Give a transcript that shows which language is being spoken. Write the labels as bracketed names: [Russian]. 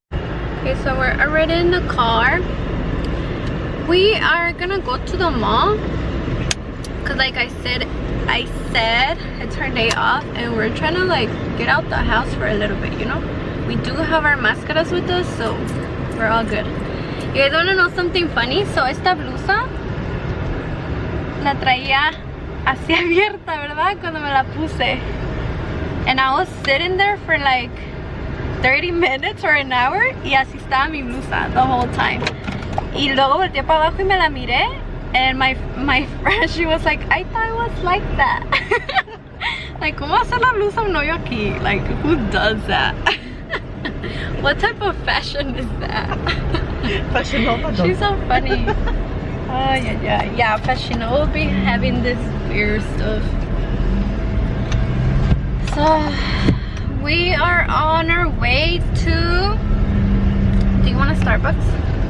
[English] Okay, so we're already in the car. We are gonna go to the mall because, like I said it's her day off and we're trying to like get out the house for a little bit, you know. We do have our máscaras with us, so we're all good. You guys want to know something funny? So [Spanish] esta blusa la traía así abierta, ¿verdad? Cuando me la puse, [English] and I was sitting there for like 30 minutes or an hour [Spanish] y así estaba mi blusa [English] the whole time. [Spanish] Y luego volteé para abajo y me la miré, [English] and my friend, she was like, I thought it was like that. Like, [Spanish] ¿cómo hacer la blusa un hoyo aquí? [English] Like, who does that? What type of fashion is that? Fashion Nova. She's so funny. Oh yeah, Fashion Nova will be having this weird stuff. So we are on our way to, do you want a Starbucks?